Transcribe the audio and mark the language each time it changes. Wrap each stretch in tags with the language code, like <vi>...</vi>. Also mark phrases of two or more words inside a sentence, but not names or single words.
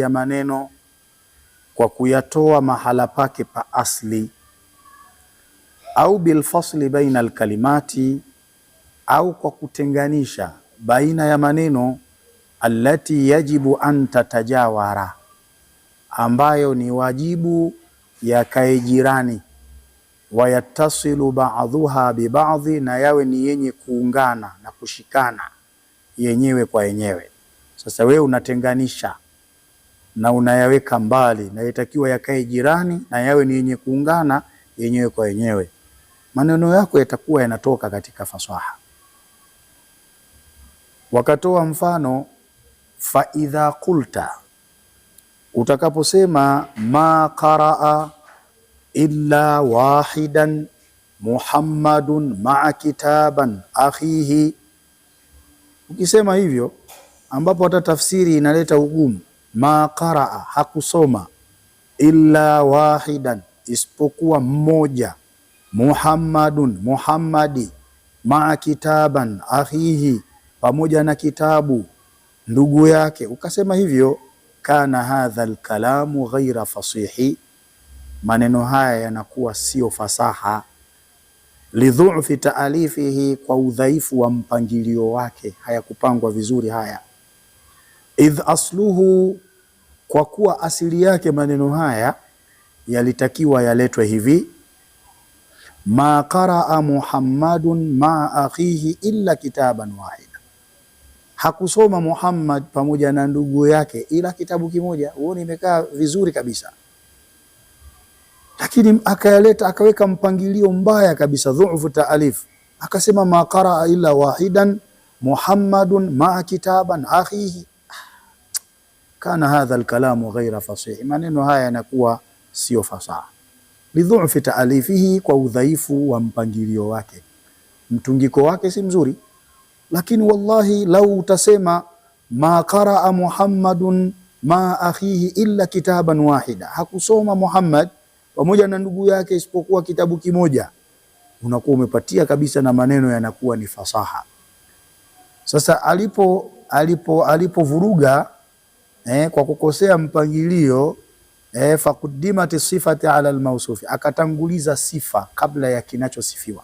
<sw>ya maneno kwa kuyatoa mahala pake pa asli, au</sw> <ar>بالفصل بين الكلمات,</ar> <sw>au kwa kutenganisha baina ya maneno</sw> <ar>التي يجب أن تتجاور,</ar> <sw>ambayo ni wajibu yakae jirani,</sw> <ar>ويتصل بعضها ببعض,</ar> <sw>na yawe ni yenye kuungana na kushikana yenyewe kwa yenyewe. Sasa wewe unatenganisha na unayaweka mbali, na yatakiwa yakae jirani na yawe ni yenye kuungana yenyewe kwa yenyewe. Maneno yako yatakuwa yanatoka katika fasaha. Wakatoa mfano,</sw> <ar>فإذا قلت, utakaposema ما قرأ إلا واحدا محمد مع كتابا أخيه.</ar> <sw>Ukisema hivyo, ambapo hata tafsiri inaleta ugumu,</sw> <ar>ما قرأ,</ar> <sw>hakusoma,</sw> <ar>إلا واحدا,</ar> <sw>isipokuwa mmoja, Muhammadun, Muhammadi,</sw> <ar>مع كتابا أخيه,</ar> <sw>pamoja na kitabu ndugu yake. Ukasema hivyo,</sw> <ar>كان هذا الكلام غير فصيح,</ar> <sw>maneno haya yanakuwa sio fasaha.</sw> <ar>لضعف تأليفه,</ar> <sw>kwa udhaifu wa mpangilio wake, hayakupangwa vizuri haya.</sw> <ar>إذ أصله,</ar> <sw>kwa kuwa asili yake maneno haya yalitakiwa yaletwe hivi,</sw> <ar>ما قرأ محمد مع أخيه إلا كتابا واحدا,</ar> <sw>hakusoma Muhammad pamoja na ndugu yake ila kitabu kimoja. Huo imekaa vizuri kabisa, lakini akayaleta akaweka mpangilio mbaya kabisa,</sw> <ar>ضعف تأليف,</ar> <sw>akasema</sw> <ar>ما قرأ إلا واحدا محمد مع كتابا أخيه. كان هذا الكلام غير فصيح,</ar> <sw>maneno haya yanakuwa sio fasaha.</sw> <ar>لضعف تأليفه,</ar> <sw>kwa udhaifu wa mpangilio wake, mtungiko wake si mzuri. Lakini wallahi lau utasema</sw> <ar>ما قرأ محمد مع أخيه إلا كتابا واحدا,</ar> <sw>hakusoma Muhammad pamoja na ndugu yake isipokuwa kitabu kimoja, unakuwa umepatia kabisa na maneno yanakuwa ni fasaha. Sasa alipovuruga kwa kukosea mpangilio,</sw> <ar>فقدمت الصفة على الموصوف,</ar> <sw>akatanguliza sifa kabla ya kinachosifiwa.</sw>